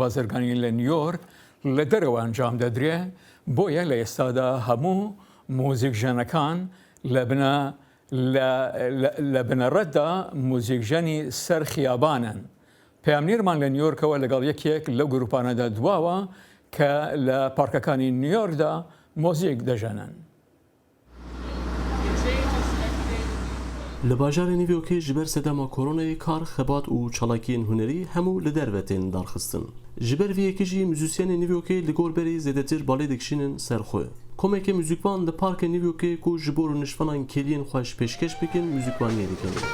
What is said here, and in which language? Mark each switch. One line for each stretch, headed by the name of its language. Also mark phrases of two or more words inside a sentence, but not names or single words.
Central Kurdish: بازرگانی لە نیویۆرک لە دەرەوە ئەنجام دەدرێ بۆیە لە ئێستادا هەموو موزیکژەنەکان لە بنەڕەتدا موزیکژەنی سەر خیابانن. پەیامنیرمان لە نیویۆرکەوە لەگەڵ یەکێک لەو گروپانەدا دواوە کە لە پارکەکانی نیویۆرکدا مۆزیک دەژەنن.
Kurdish: li bajarê Nîvyokê ji ber sedema koronayê kar, xebat û çalakiyên hunerî hemû li derve tên darxistin. Ji ber vê yekê jî muzîsyenên Nîvyokê li gor berê zêdetir balê dikişînin serxwe. Komeke muzîkvan li parkê Nîvyokê ku ji bo nişvanan keliyên xwe ji pêşkeş bikin muzîkvaniyê dikin.